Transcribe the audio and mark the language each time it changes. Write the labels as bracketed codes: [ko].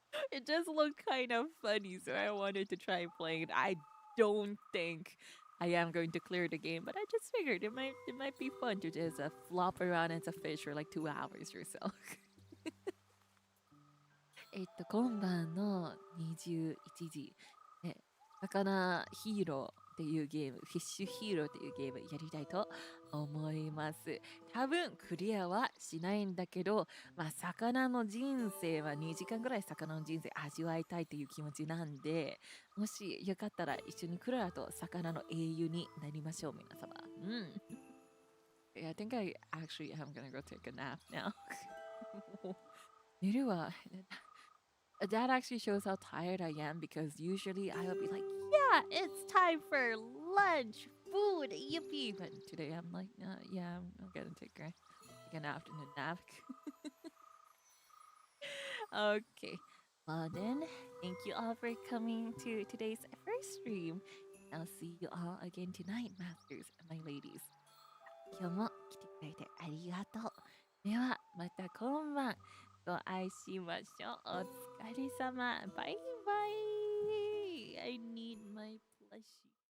[en] It just looked kind of funny, so I wanted to try playing it. I don't think I am going to clear the game, but I just figured it might be fun to just flop around as a fish for like 2 hours or so. [ja] 今晩の21時、魚ヒーローっていうゲーム、フィッシュヒーローっていうゲームやりたいと思います。多分クリアはしないんだけど、魚の人生は2時間ぐらい魚の人生味わいたいという気持ちなんで、もしよかったら一緒にクララと魚の英雄になりましょう、皆様。 [en] Yeah, I think I actually am gonna go take a nap now. [ja] 寝るわ。 [en] That actually shows how tired I am because usually I will be like, yeah, it's time for lunch, food, yippee. But today I'm like, yeah, I'm gonna take an afternoon nap. Okay. Well then, thank you all for coming to today's first stream. I'll see you all again tonight, masters and my ladies. [ja] 今日も来てくれてありがとう。では、また今晩ご愛しましょう。お疲れ様。バイバイ。 [en] I need my plushie.